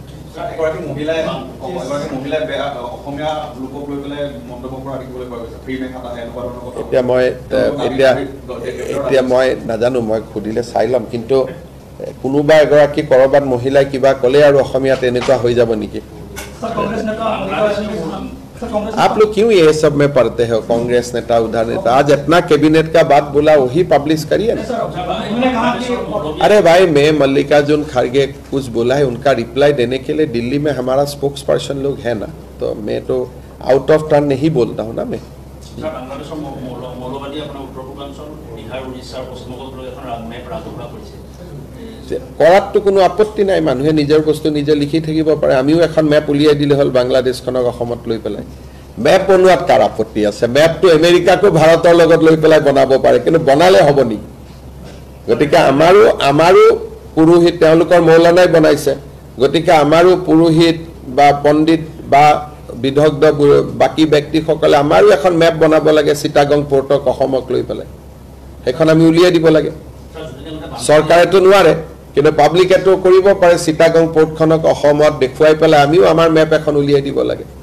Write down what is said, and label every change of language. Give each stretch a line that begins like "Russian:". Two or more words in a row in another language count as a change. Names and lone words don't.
Assamese: এগৰাকী মহিলাই অসমীয়া লোকক লৈ পেলাই মন্তব্য কৰা দেখিবলৈ পোৱা গৈছে ফ্ৰী মেঘাটা এনেকুৱা ধৰণৰ কথা এতিয়া মই নাজানো মই খুদিলে চাই লম কিন্তু কোনোবা এগৰাকী কৰবাত মহিলাই কিবা ক'লে আৰু অসমীয়াত এনেকুৱা হৈ যাব নেকি
Hindi: आप लोग क्यों ये सब में पढ़ते हो कांग्रेस नेता उधर नेता आज इतना कैबिनेट का बात बोला वही पब्लिश करिए ना अरे भाई मैं मल्लिकार्जुन खड़गे कुछ बोला है उनका रिप्लाई देने के लिए दिल्ली में हमारा
English: spokes person
Hindi: लोग है ना तो मैं तो
English: out of turn
Hindi: नहीं बोलता हूँ ना मैं
Assamese: কৰাটো কোনো আপত্তি নাই মানুহে নিজৰ বস্তু নিজে লিখি থাকিব পাৰে আমিও এখন ম্যাপ উলিয়াই দিলে হল বাংলাদেশখনক অসমত লৈ পেলাই ম্যাপ বনোৱাত কাৰ আপত্তি আছে ম্যাপটো আমেৰিকাকো ভাৰতৰ লগত লৈ পেলাই বনাব পাৰে কিন্তু বনালে হ'ব নি গতিকে আমাৰো পুৰোহিত তেওঁলোকৰ মৌলানাই বনাইছে গতিকে আমাৰো পুৰোহিত বা পণ্ডিত বা বিদগ্ধ বাকি ব্যক্তিসকলে আমাৰো এখন ম্যাপ বনাব লাগে চিটাগং পোৰ্টক অসমক লৈ পেলাই এখন আমি উলিয়াই দিব লাগে চৰকাৰেতো নোৱাৰে কিন্তু পাব্লিকেটো কৰিব পাৰে চিটাগং পোৰ্টখনক অসমত দেখুৱাই পেলাই আমিও আমাৰ ম্যাপ এখন উলিয়াই দিব লাগে